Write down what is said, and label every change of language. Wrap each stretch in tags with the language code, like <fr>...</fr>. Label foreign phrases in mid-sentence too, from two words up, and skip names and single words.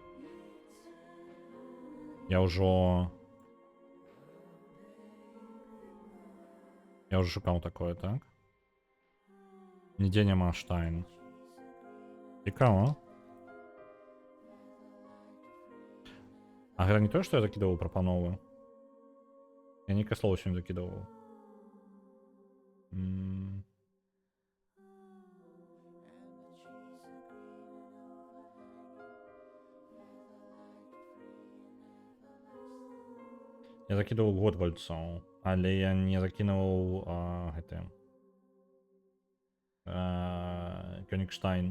<ru>Я уже шукал такое, так? Нигде нема Штайн. Цікаво.</ru> <be>А гэта не то, што я закидывал прапановы? Я нейкае слова сёння закидывал. Я закидывал Готвальдцаў, але я не закинуў гэты Кёнигштайн.</be>